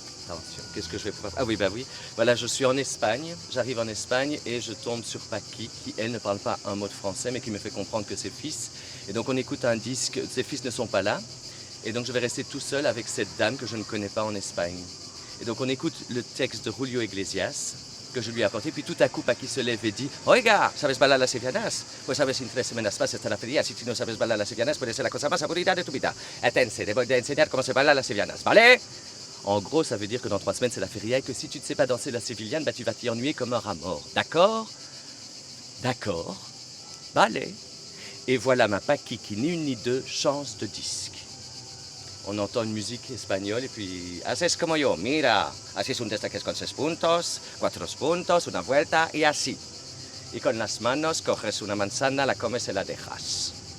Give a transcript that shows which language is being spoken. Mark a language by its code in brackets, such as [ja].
[fr] attention, qu'est-ce que je vais pouvoir... Ah oui, bah oui. Voilà, je suis en Espagne, j'arrive en Espagne et je tombe sur Paki, qui, elle, ne parle pas un mot de français, mais qui me fait comprendre que ses fils. Et donc, on écoute un disque, ses fils ne sont pas là. Et donc, je vais rester tout seul avec cette dame que je ne connais pas en Espagne. Et donc, on écoute le texte de Julio Iglesias, que je lui ai apporté, puis tout à coup, Paki se lève et dit « [es] Oiga, ¿sabes bailar las sevillanas? Pues sabes, en 3 semanas más estará fría. Si tú no sabes bailar las sevillanas, puede ser la cosa más aburrida de tu vida. Atense, te voy a enseñar cómo se baila las sevillanas, ¿vale ?» [fr] En gros, ça veut dire que dans 3 semaines, c'est la feria et que si tu ne sais pas danser la sévillane, bah, tu vas t'y ennuyer comme un rat mort. D'accord? D'accord. Vale. Et voilà ma Paki qui, ni une ni deux, change de disque. On entend une musique espagnole et puis [es] haces como yo, mira, así es un destaque con 6 puntos, 4 puntos, una vuelta y así. Y con las manos coges una manzana, la comes et la dejas.